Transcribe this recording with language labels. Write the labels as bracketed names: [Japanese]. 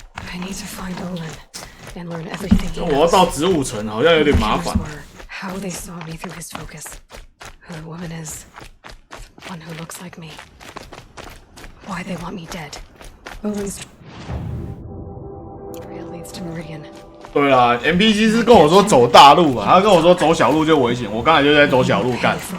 [English] I need to find Olin and learn everything he knows. [Chinese] 我要到植物城好像有点麻烦。 [English] How they saw me through his focus. Who the woman is. The one who looks like me. Why they want me dead. Olin's trail leads to Meridian. [Chinese] 对啦 ，NPC 是跟我说走大路啊，他跟我说走小路就危险，我刚才就在走小路干。